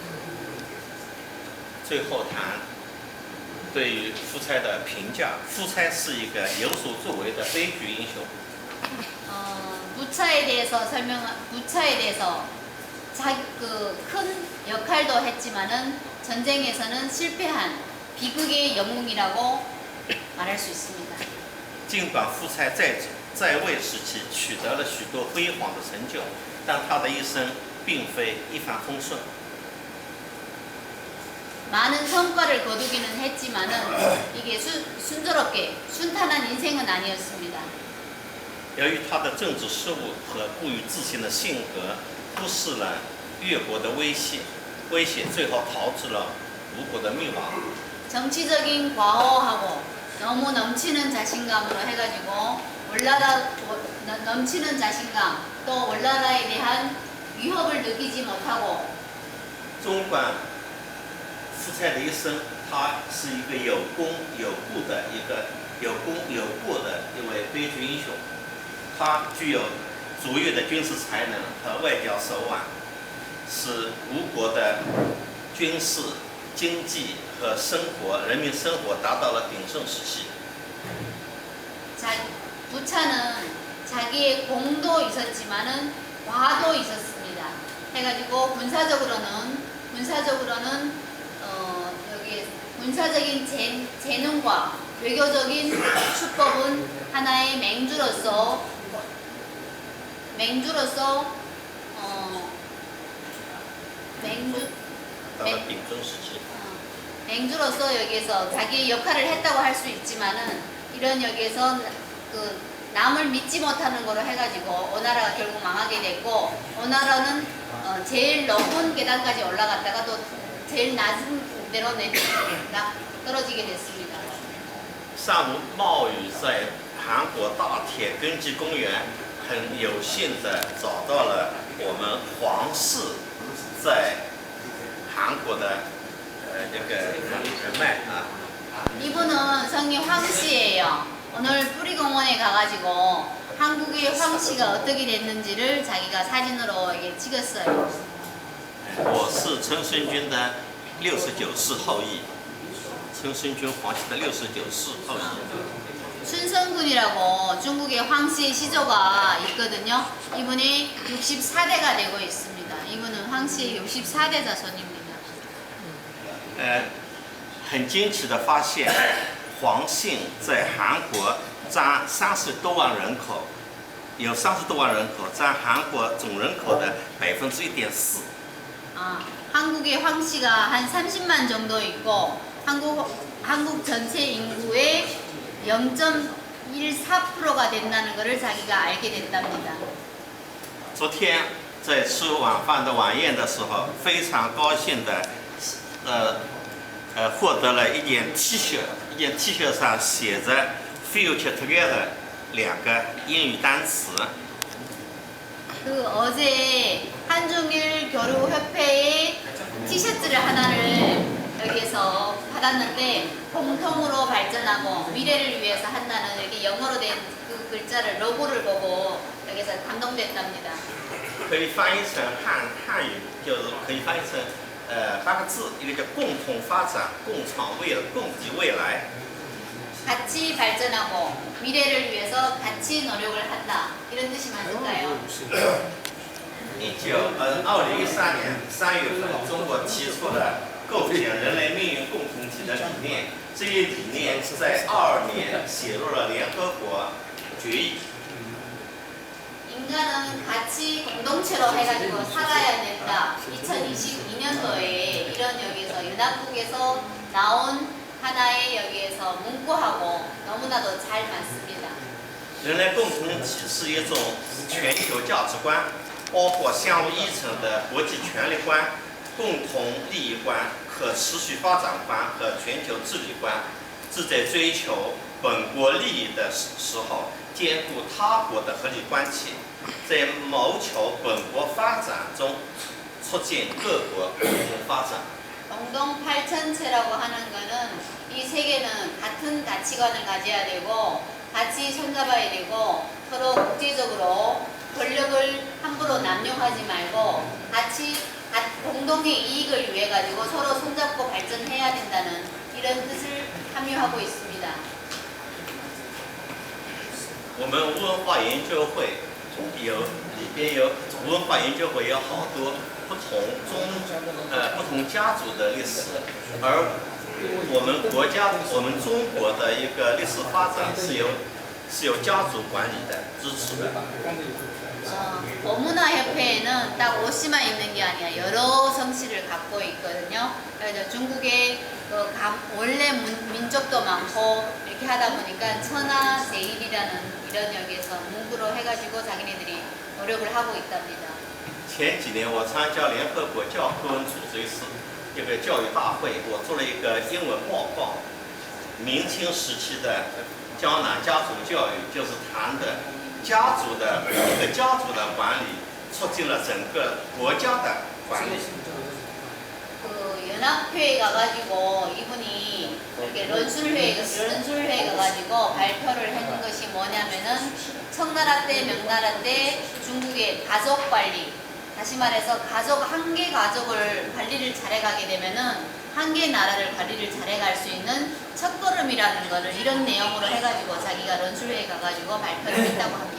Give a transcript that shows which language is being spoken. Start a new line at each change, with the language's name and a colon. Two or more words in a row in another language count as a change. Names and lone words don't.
Chinese: 最后谈对于夫差的评价，夫差是一个有所作为的悲剧英雄。
Korean: 무차에 대해서 큰 역할도 했지만은 전쟁에서는 실패한 비극의 영웅이라고 말할 수 있습니다.
Chinese: 尽管夫差在位时期取得了许多辉煌的成就，但他的一生并非一帆风顺。
Korean: 많은 성과를 거두기는 했지만은 이게 순조롭게 순탄한 인생은 아니었습니다.
Chinese: 由于他的政治失误和过于自信的性格，忽视了越国的威胁，最后导致了吴国的灭亡。
Korean: 정치적인 과오하고 너무 넘치는 자신감으로 해가지고 넘치는 자신감 또 월나라에 대한 위협을 느끼지 못하고
Chinese: 纵观夫差的一生，他是一个有功有过的一位悲剧英雄。他具有卓越的军事才能和外交手腕，使吴国的军事、经济和人民生活达到了鼎盛时期。
Korean: 부차는 자기의 공도 있었지만은 과도 있었습니다. 해가지고 군사적으로는 여기 군사적인 재능과 외교적인 수법은 하나의 맹주로서 맹주
Chinese: 到了鼎中时期，
Korean: 맹주로서 여기에서 자기 역할을 했다고 할 수 있지만은 이런 여기에서 그 남을 믿지 못하는 거로 해가지고 오나라가 결국 망하게 됐고 오나라는 제일 높은 계단까지 올라갔다가 또 제일 낮은 데로 떨어지게 됐습니다.
Chinese: 尚武茂宇在韩国大铁根基公园很有幸的找到了我们皇室在韩国的这个人脉啊。
Korean: 이분은 성이 황씨예요. 오늘 뿌리공원에 가가지고 한국의 황씨가 어떻게 됐는지를 자기가 사진으로 이게 찍었어요.
Chinese: 我是陈孙军的69世后裔，陈孙军皇室的69世后裔。
Korean: 춘성군이라고 중국의 황씨의 시조가 있거든요. 이분이 64대가 되고 있습니다. 이분은 황씨의 64대 자손입니다.
Chinese: 很惊奇的发现，黄姓在韩国占30多万人口，有30多万人口，占韩国总人口的1.4%。
Korean: 한국의 황씨가 한 30만 정도 있고 한국 전체 인구의 0.14%가 된다는 것을 자기가 알게 됐답니다.
Chinese: 昨天在吃晚饭的晚宴的时候，非常高兴的，获得了一件 T 恤，一件 T 恤上写着
English: "Future Together"
Chinese: 2 个英语单词。
Korean: 그 어제 한중일 교류협회의 티셔츠를 하나를 여기에서 받았는데 공통으로 발전하고 미래를 위해서 한다는 이렇게 영어로 된 그 글자를 로고를 보고 여기서 감동됐답니다.
Chinese: 可以翻译成汉语，就是可以翻译成8个字，一个叫共同发展、共创未来、共济未来。
Korean: 같이 발전하고 미래를 위해서 같이 노력을 한다 이런 뜻이 맞을까요?
Chinese: 2013 年3月份，中国提出了构建人类命运共同体的理念，这一理念在22年写入了联合国决议。
Korean: 인간은 같이 공동체로 해가지고 살아야 된다. 2022년도에 이런 여기서 연합국에서 나온 하나의 여기에서 문구하고 너무나도 잘 맞습니다.
Chinese: 人类共同体是一种全球价值观，包括相互依存的国际权力观、共同利益观、可持续发展观和全球治理观，是在追求本国利益的时候，兼顾他国的合理关系，在谋求本国发展中促进各国共同发展。
Korean: 공동 발전체라고 하는 거는 이 세계는 같은 가치관을 가져야 되고 같이 손잡아야 되고 서로 국제적으로 권력을 함부로 남용하지 말고 같이 공동의 이익을 위해 가지고 서로 손잡고 발전해야 된다는 이런 뜻을 함유하고 있습니다.
Chinese: 我们文化研究会里边有文化研究会有好多不同家族的历史，而我们中国的一个历史发展是由家族管理的支持的。
Korean: 어문화협회에는 딱 옷이만 있는 게 아니라 여러 성씨를 갖고 있거든요. 그래서 중국의 원래 민족도 많고 이렇게 하다 보니까 천하 제일이라는 이런 여기에서 문구로 해가지고 자기네들이 노력을 하고 있답니다.
Chinese: 前几年我参加联合国教科文组织一个教育大会，我做了一个英文报告。明清时期的江南家族教育就是谈的家族的管理，促进了整个国家的管理。
Korean: 그 연합회에 가가지고 이분이 이렇게 런술회에 가가지고 발표를 했는 것이 뭐냐면은 청나라 때 명나라 때 중국의 가족 관리, 다시 말해서 한 개 가족을 관리를 잘해가게 되면은 한 개 나라를 관리를 잘해갈 수 있는 첫걸음이라는 거를 이런 내용으로 해가지고 자기가 런술회에 가가지고 발표를 했다고 합니다.